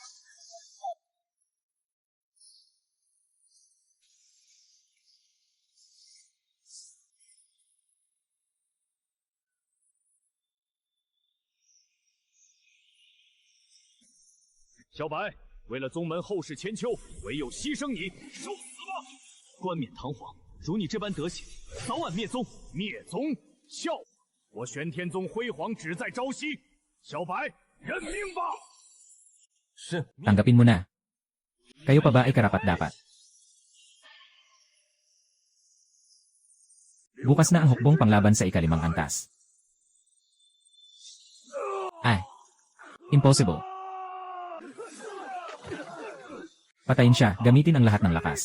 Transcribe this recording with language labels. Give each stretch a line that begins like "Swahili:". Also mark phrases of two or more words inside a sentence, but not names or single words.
Chinese: 小白，为了宗门后世千秋，唯有牺牲你，受死吧！冠冕堂皇，如你这般德行，早晚灭宗。灭宗，笑话！我玄天宗辉煌只在朝夕。小白，认命吧！是。
Filipino: Tanggapin mo na. Kayo pa ba ay karapat-dapat? Bukas na ang hukbong panglaban sa ikalimang antas. Ay. Impossible. Patayin siya, gamitin ang lahat ng lakas.